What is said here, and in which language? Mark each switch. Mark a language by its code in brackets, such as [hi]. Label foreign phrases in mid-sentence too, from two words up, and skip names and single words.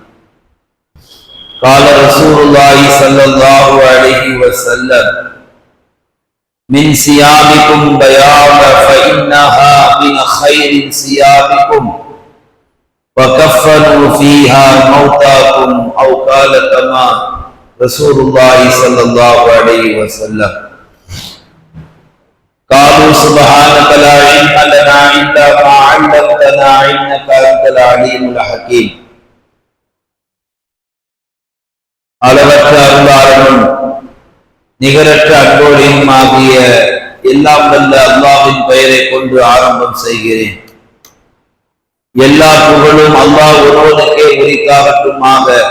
[ar] قال رسول الله صلى الله عليه وسلم: من ثيابكم بياض فإنها من خير ثيابكم وكفنوا فيها موتاكم، أو قال كما رسول الله صلى الله عليه وسلم. قالوا سبحانك لا علم لنا إلا ما علمتنا إنك أنت العليم الحكيم. [ta] அளவற்ற அருளாளனும் நிகரற்ற அன்போடையும் ஆகிய எல்லாம் வல்ல அல்லாஹ்வின் பெயரை கொண்டு ஆரம்பம் செய்கிறேன். எல்லா புகழும் அல்லாஹ் ஒருவனுக்கே உரித்தாகட்டுமாக.